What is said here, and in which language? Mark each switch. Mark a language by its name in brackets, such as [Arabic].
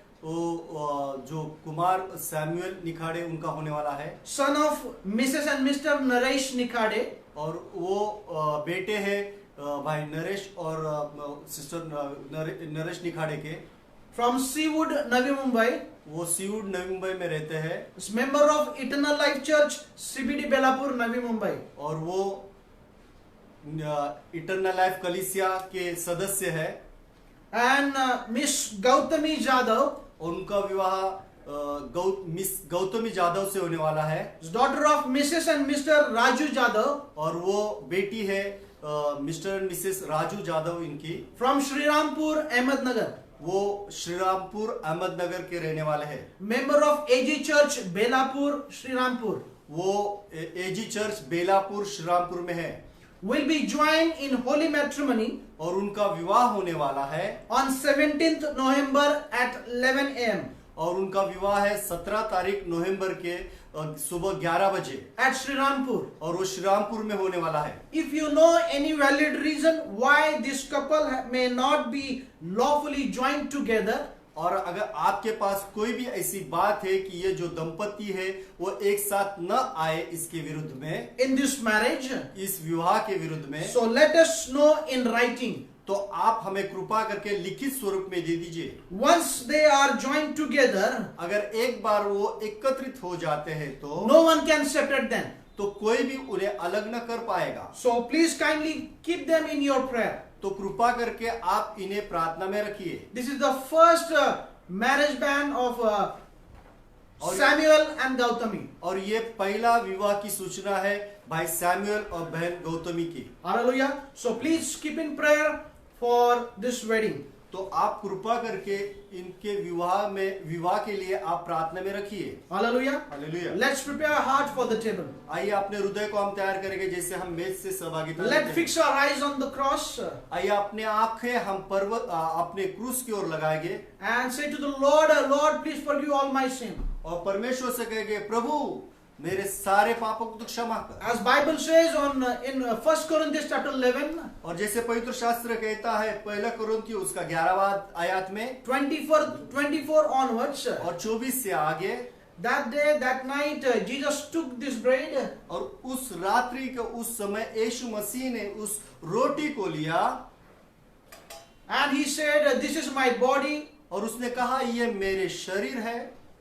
[Hindi] वो जो कुमार सैमुअल निखाड़े उनका होने वाला है, [English] son of Mrs. and Mr. Naresh Nikhade, [Hindi] और वो बेटे हैं भाई नरेश और सिस्टर नरेश निखाड़े के। [English] from Seawood, Navi Mumbai. [Hindi] वो सीवुड नवी मुंबई में रहते हैं, [English] Is member of Eternal Life Church, CBD Belapur, Navi Mumbai. [Hindi] और वो इटरनल लाइफ कलीसिया के सदस्य है। [English] And Miss Gautami Jadhav, [Hindi] और उनका विवाह मिस गौतमी जाधव से होने वाला है, [English] is daughter of Mrs. and Mr. Raju Jadhav, [Hindi] और वो बेटी है mister and Mrs Raju Jadhav इनकी। [English] from Sri Rampur, Ahmednagar. [Hindi] वो श्रीरामपुर अहमदनगर के रहने वाले हैं। [English] Member of AG Church, Belapur, Sri Rampur. [Hindi] वो एजी चर्च बेलापुर श्रीरामपुर में है, [English] Will be joined in holy matrimony [Hindi] और उनका विवाह होने वाला है [English] on 17th November at 11 a.m. [Hindi] और उनका विवाह है 17 तारीख नवंबर के सुबह 11 बजे, [English] at Sri Rampur. [Hindi] और वो श्रीरामपुर में होने वाला है। [English] If you know any valid reason why this couple may not be lawfully joined together, [Hindi] और अगर आपके पास कोई भी ऐसी बात है कि ये जो दंपति है वो एक साथ न आए इसके विरुद्ध में, [English] in this marriage, [Hindi] इस विवाह के विरुद्ध में, [English] so let us know in writing. [Hindi] तो आप हमें कृपा करके लिखित स्वरूप में दे दीजिए। [English] Once they are joined together, [Hindi] अगर एक बार वो एकत्रित हो जाते हैं तो [English] no one can separate them. [Hindi] तो कोई भी उन्हें अलग न कर पाएगा। [English] So please kindly keep them in your prayer. [Hindi] तो कृपा करके आप इन्हें प्रार्थना में रखिए। [English] This is the first marriage band of Samuel and Gautami. [Hindi] और ये पहला विवाह की सूचना है भाई सैमुअल और बहन गौतमी की। [English] Hallelujah. So please keep in prayer for this wedding. [Hindi] तो आप कृपा करके इनके विवाह के लिए आप प्रार्थना में रखिए। [English] Hallelujah. [Hindi] Hallelujah. [English] Let's prepare our heart for the table. [Hindi] आइए अपने हृदय को हम तैयार करेंगे जैसे हम मेज से सहभागिता लेते [English] Let's [Hindi] हैं। [English] fix our eyes on the cross [Hindi] आइए अपने आंखें हम अपने क्रूस की ओर लगाएंगे [English] and say to the Lord, Lord, please forgive all my sin. [Hindi] और परमेश्वर से कहेंगे, प्रभु मेरे सारे पापों को तो क्षमा कर। [English] As Bible says in 1 Corinthians chapter 11, [Hindi] और जैसे पवित्र शास्त्र कहता है पहला कुरिन्थियों उसका 11वां आयत में [English] 24 onwards, [Hindi] और 24 से आगे, [English] that day, that night, Jesus took this bread [Hindi] और उस रात्रि के उस समय यीशु मसीह ने उस रोटी को लिया [English] and he said, this is my body, [Hindi] और उसने कहा ये मेरे शरीर है,